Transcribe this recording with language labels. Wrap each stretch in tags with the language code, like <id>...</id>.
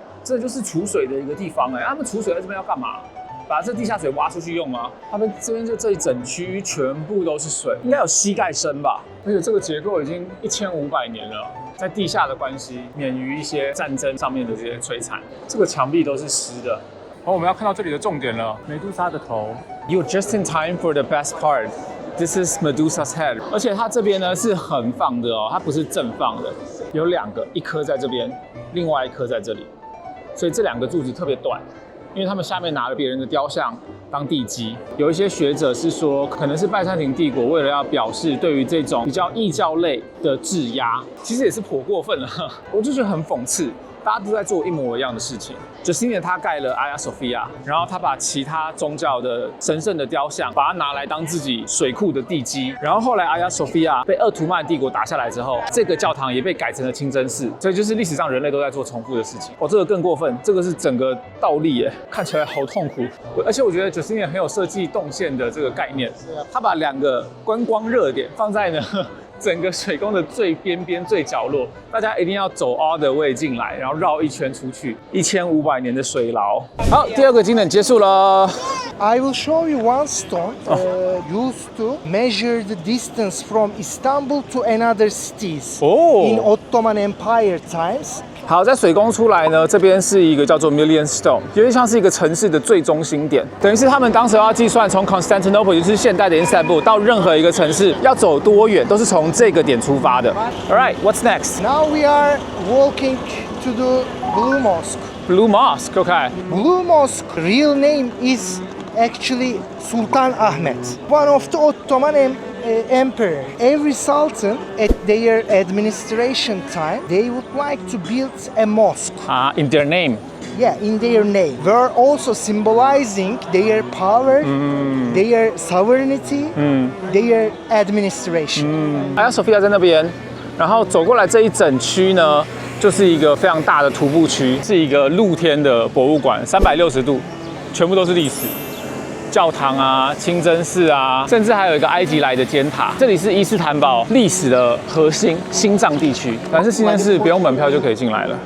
<zh>这就是储水的一个地方哎。他们储水在这边要干嘛？把这地下水挖出去用吗？他们这边就这一整区全部都是水，应该有膝盖深吧。而且这个结构已经1500年了，在地下的关系，免于一些战争上面的这些摧残。这个墙壁都是湿的。好，我们要看到这里的重点了，美杜莎的头。</zh> <en>You're just in time for the best part. This is Medusa's head.</en> <zh>而且它这边呢是横放的哦，它不是正放的，有2个，一颗在这边，另外一颗在这里，所以这2个柱子特别短。因为他们下面拿了别人的雕像当地基。有一些学者是说，可能是拜占庭帝国为了要表示对于这种比较异教类的质压，其实也是颇过分了。我就觉得很讽刺。大家都在做一模一样的事情。Justinian他盖了 Hagia Sophia， 然后他把其他宗教的神圣的雕像，把它拿来当自己水库的地基。然后后来 Hagia Sophia 被鄂图曼帝国打下来之后，这个教堂也被改成了清真寺。所以就是历史上人类都在做重复的事情。这个更过分，这个是整个倒立耶，看起来好痛苦。而且我觉得 Justinian 很有设计动线的这个概念，他把2个观光热点放在呢。整个水宫的最边边、最角落，大家一定要走</zh> <en>all the way</en> <zh>进来，然后绕一圈出去，1500年的水牢。好，第2个景点结束了。</zh> <en>I will show you one stone used to measure the distance from Istanbul to another cities in Ottoman Empire times.</en> <zh>好，在水宫出来呢，这边是一个叫做 Million Stone， 有点像是一个城市的最中心点，等于是他们当时要计算从 Constantinople， 就是现代的伊斯坦布到任何一个城市要走多远，都是从这个点出发的。</zh> <en>All right, what's next? Now we are walking to the Blue Mosque. Blue Mosque, okay. Blue Mosque real name is actually Sultan Ahmet, one of the Ottoman emperor. Every sultan at their administration time, they would like to build a mosque. In their name. Yeah, in their name. We're also symbolizing their power, their sovereignty, their administration.</en> <zh>Hagia Sophia 在那边，然后走过来这一整区呢，就是一个非常大的徒步区，是一个露天的博物馆，360度，全部都是历史。教堂啊、清真寺啊，甚至还有一个埃及来的尖塔。这里是伊斯坦堡历史的核心心脏地区，但是清真寺不用门票就可以进来了。</zh>